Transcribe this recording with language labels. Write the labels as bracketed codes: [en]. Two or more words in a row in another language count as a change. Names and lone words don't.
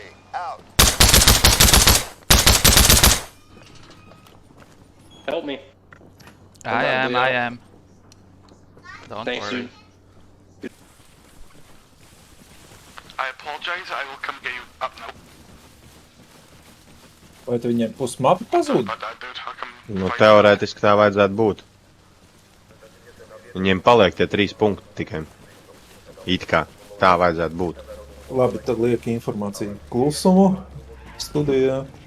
[en] Out. Help me. I am. Don't Thanks, worry. dude. I apologize, I will come get you up now. [lv] Vai tu viņiem pusmapi pazūd? [en] But I don't how come [lv] Nu, teorētiski tā vajadzētu būt. Viņiem paliek tie 3 punkti tikai. It kā tā vajadzētu būt. Labi, tad liek informāciju klusumu studijā.